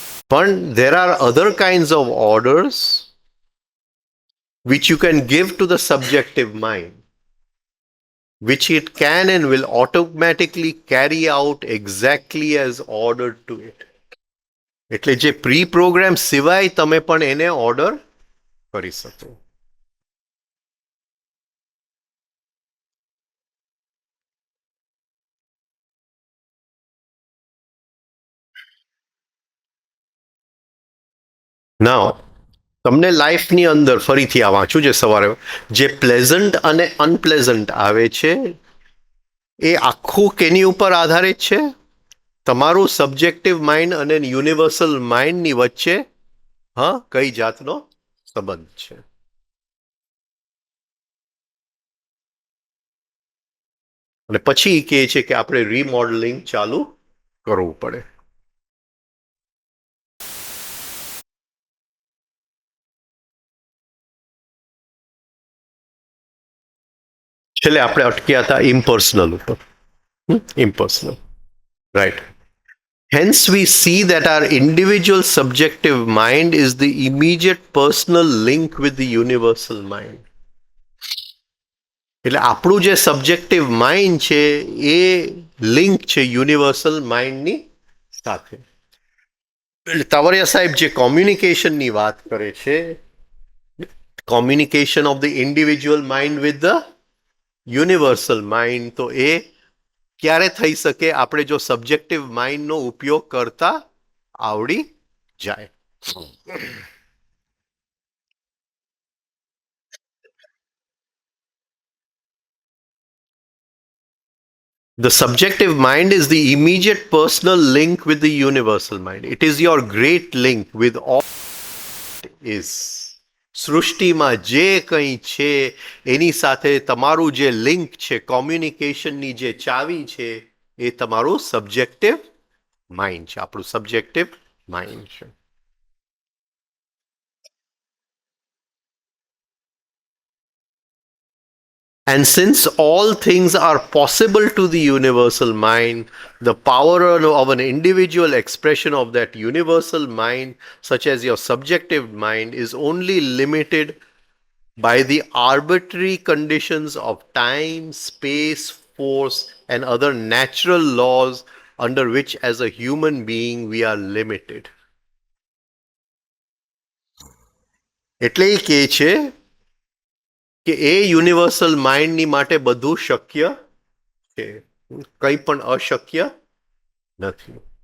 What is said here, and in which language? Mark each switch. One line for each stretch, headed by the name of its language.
English: પણ there are other kinds of orders which you can give to the subjective mind, which it can and will automatically carry out exactly as ordered to it.
Gujarati: એટલે જે pre programme સિવાય તમે પણ એને order કરી શકો. નાઉ તમને લાઈફની અંદર ફરીથી આ વાંચું જે સવારે, જે પ્લેઝન્ટ અને અનપ્લેઝન્ટ આવે છે એ આખું કેની ઉપર આધારિત છે? તમારું સબ્જેક્ટિવ માઇન્ડ અને યુનિવર્સલ માઇન્ડની વચ્ચે કઈ જાતનો સંબંધ છે. અને પછી કહે છે કે આપણે રીમોડલિંગ ચાલુ કરવું પડે. છેલ્લે આપણે અટક્યા હતા ઇમ્પર્સનલ ઉપર.
English: Impersonal, right. Hence, we see that our individual subjective mind is the immediate personal link with the universal mind.
Gujarati: એટલે આપણું જે સબ્જેક્ટિવ માઇન્ડ છે એ લિંક છે યુનિવર્સલ માઇન્ડની સાથે. એટલે તવરિયા સાહેબ જે કોમ્યુનિકેશનની વાત કરે છે,
English: communication of the individual mind with the universal mind,
Gujarati: તો એ ક્યારે થઈ શકે? આપણે જો સબ્જેક્ટિવ માઇન્ડનો ઉપયોગ કરતા આવડી જાય.
English: The subjective mind is the immediate personal link with the universal mind. It is your great link with all that is.
Gujarati: સૃષ્ટિમાં જે કંઈ છે એની સાથે તમારું જે લિંક છે, કોમ્યુનિકેશનની જે ચાવી છે એ તમારું સબ્જેક્ટિવ માઇન્ડ છે, આપણું સબ્જેક્ટિવ માઇન્ડ છે.
English: And since all things are possible to the universal mind, the power of an individual expression of that universal mind, such as your subjective mind, is only limited by the arbitrary conditions of time, space, force, and other natural laws under which, as a human being, we are limited.
Gujarati: એટલે એ કહે છે કે એ universal માઇન્ડની માટે બધું શક્ય છે, કંઈ પણ અશક્ય નથી.